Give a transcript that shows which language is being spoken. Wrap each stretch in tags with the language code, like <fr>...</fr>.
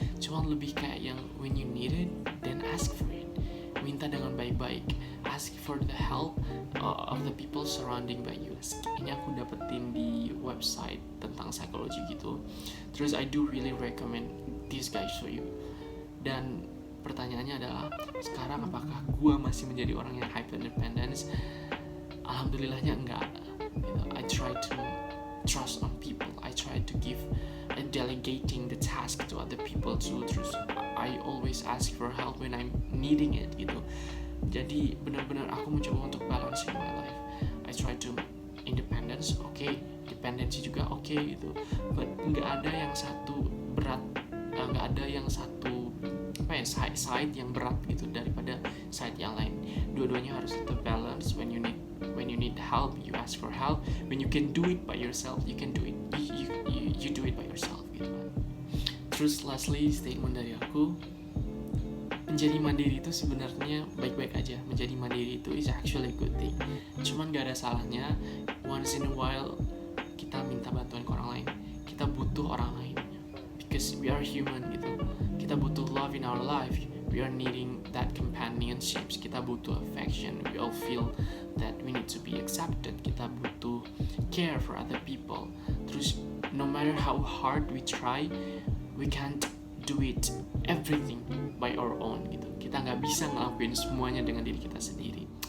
<id>Cuma lebih kayak yang</id> <en>when you need it, then ask for it.</en> <id>Minta dengan baik-baik.</id> <en>Ask for the help of the people surrounding by you.</en> <id>Ini aku dapetin di website tentang psikologi gitu.</id> <en>Terus I do really recommend these guys for you.</en> <id>Dan pertanyaannya adalah, sekarang apakah gue masih menjadi orang yang hyper independence? Alhamdulillahnya enggak.</id> <en>I try to trust on people. I try to give and delegating the task to other people too. Terus I always ask for help when I'm needing it gitu.</en> <id>Jadi benar-benar aku mencoba untuk</id> <en>balance in my life. I try to independence, dependency juga gitu.</en> <id>But nggak ada yang satu berat, nggak ada yang satu side yang berat gitu daripada side yang lain. Dua-duanya harus tetap balance.</id> <en>When you need help, you ask for help. When you can do it by yourself, you can do it. You do it by yourself gitu kan.</en> <id>Terus lastly, statement dari aku, menjadi mandiri itu sebenarnya baik-baik aja. Menjadi mandiri itu</id> <en>is actually a good thing.</en> <id>Cuman gak ada salahnya</id> <en>once in a while</en> <id>kita minta bantuan ke orang lain. Kita butuh orang lain.</id> <en>Because we are human</en> <id>gitu. Kita butuh</id> <en>love in our life. We are needing that companionship.</en> <id>Kita butuh</id> <en>affection. We all feel that we need to be accepted.</en> <id>Kita butuh</id> <en>care for other people. Terus no matter how hard we try, we can't do it everything by our own gitu.</en> <id>Kita nggak bisa ngelakuin semuanya dengan diri kita sendiri.</id>